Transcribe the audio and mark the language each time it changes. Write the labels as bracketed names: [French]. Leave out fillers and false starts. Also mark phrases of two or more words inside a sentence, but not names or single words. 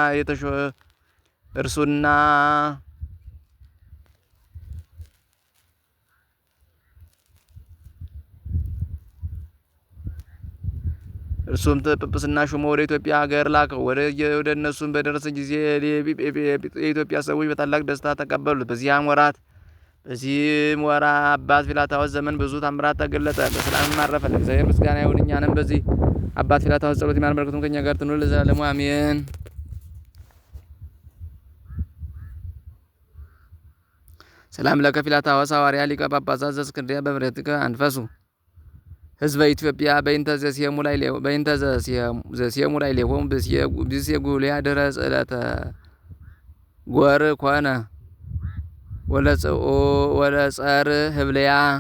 [Amharic] እርሱም ጵጵስና ሹሞ ወደ ኢትዮጵያ ሀገር ላከው። ወደ እነሱም በደረሰ ጊዜ የኢትዮጵያ ሰዎች በታላቅ ደስታ ተቀበሉት። በዚህም ወራ አባት ፊላታዎስ ዘመን ብዙ ታምራት ተገለጠ። በሰላም አረፈ። ለእግዚአብሔር ምስጋና ይሁን። እኛንም በዚህ አባት ፊላታዎስ ጸሎት ይማረን፣ በረከቱም ከእኛ ጋር ትኑር ለዘላለሙ አሜን። [Geez] ሰላም ለከ ፊላታዎስ ሐዋርያ ሊቀ ጳጳሳት ዘእስክንድርያ በምሕረትከ አንፈሱ ህዝበ ኢትዮጵያ በእንተ ዘሲየሙ ላዕሌሆሙ ብእሲየ ጉልያ ድኅረ ጽዕለተ ጎር ኮነ ወለጸር ህብለያ